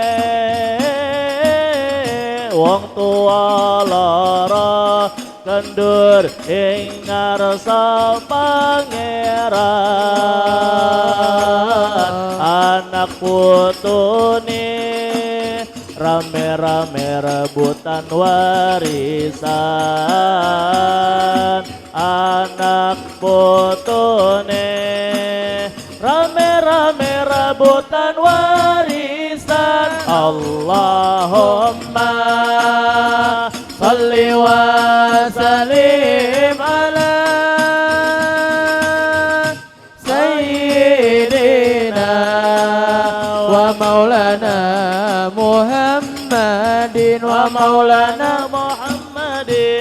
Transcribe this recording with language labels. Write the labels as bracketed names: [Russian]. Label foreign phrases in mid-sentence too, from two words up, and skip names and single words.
[Javanese] Wong tua lara kendur ing ngarsa pangeran, anak putune rame-rame rebutan warisan. Anak putune rame-rame rebutan warisan. [Arabic] اللهم صل وسلم على سيدنا ومولانا محمد ومولانا محمد.